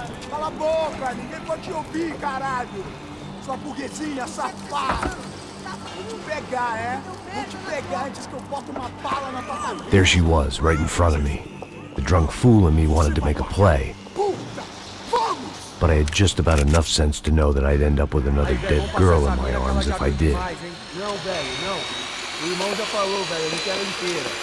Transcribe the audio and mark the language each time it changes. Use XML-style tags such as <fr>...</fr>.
<pt>Cala a boca, ninguém pode te ouvir, caralho! Sua burguesinha safada! Vou te pegar, é? Vou te pegar antes que eu bote uma bala na tua cabeça!</pt> <en>There she was, right in front of me. The drunk fool in me wanted to make a play.</en> <pt>Puta! Vamos!</pt> <en>But I had just about enough sense to know that I'd end up with another dead girl in my arms if I did.</en> <pt>Não, velho, não. O irmão já falou, velho, eu não quero ela inteira.</pt>